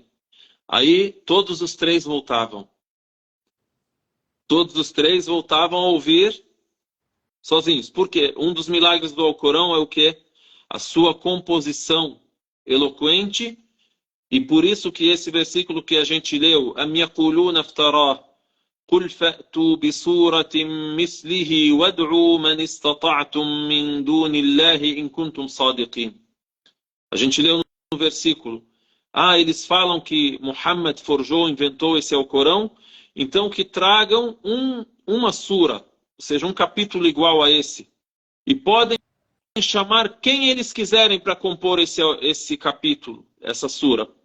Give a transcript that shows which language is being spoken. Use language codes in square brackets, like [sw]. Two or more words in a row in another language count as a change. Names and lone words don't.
[pt] Aí todos os 3 voltavam. Todos os 3 voltavam a ouvir sozinhos. Por quê? Um dos milagres do Alcorão é o quê? A sua composição eloquente. E por isso que esse versículo que a gente leu, [ar] أم يقولون افتراه قل فأتوا بسورة مثله وادعوا من استطعتم من دون الله إن كنتم صادقين. [pt] A gente leu no versículo, eles falam que Muhammad forjou, inventou esse Alcorão, então que tragam uma sura, ou seja, um capítulo igual a esse. E podem chamar quem eles quiserem para compor esse capítulo, essa sura.